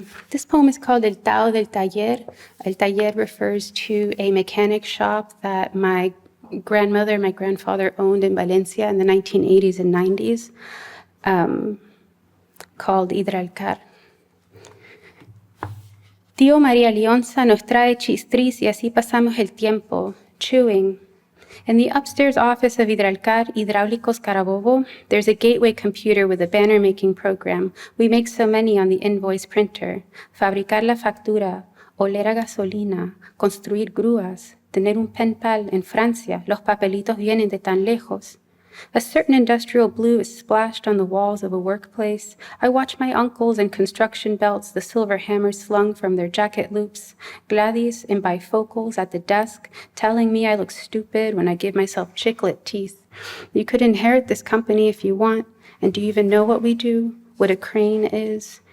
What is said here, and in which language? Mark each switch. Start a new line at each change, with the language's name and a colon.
English: This poem is called El Tao del Taller. El Taller refers to a mechanic shop that my grandmother and my grandfather owned in Valencia in the 1980s and 90s, called Hidralcar.
Spanish: Tío María Leonza nos trae chistris y así pasamos el tiempo,
English: chewing. In the upstairs office of Hidralcar, Hidráulicos Carabobo, there's a gateway computer with a banner-making program. We make so many on the invoice printer.
Spanish: Fabricar la factura, oler a gasolina, construir grúas, tener un pen pal en Francia, los papelitos vienen de tan lejos.
English: A certain industrial blue is splashed on the walls of a workplace. I watch my uncles in construction belts, the silver hammers slung from their jacket loops, Gladys in bifocals at the desk, telling me I look stupid when I give myself chiclet teeth. You could inherit this company if you want, and do you even know what we do? What a crane is?